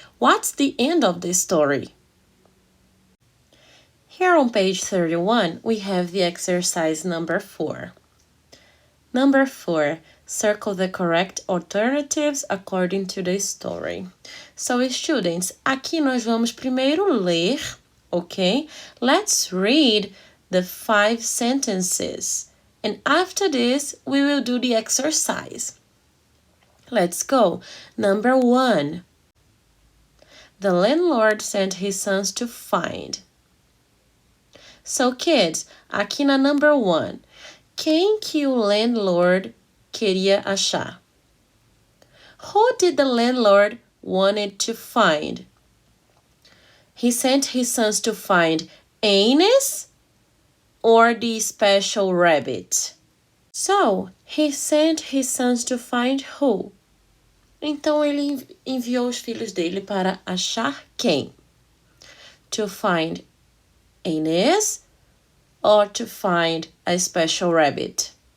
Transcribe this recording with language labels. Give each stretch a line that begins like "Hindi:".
English: What's the end of the story? Here on page 31, we have the exercise number 4. Number 4, circle the correct alternatives according to the story. So, students,
Portuguese: aqui nós vamos primeiro ler, ok?
English: Let's read the 5 sentences. And after this, we will do the exercise. Let's go. Number 1. The landlord sent his sons to find. So, kids,
Portuguese: aqui na
English: number 1,
Portuguese: quem que o landlord queria achar?
English: Who did the landlord wanted to find? He sent his sons to find Aniz or the special rabbit? So, he sent his sons to find who?
Portuguese: Então, ele enviou os filhos dele para achar quem?
English: To find Aniz or to find a special rabbit?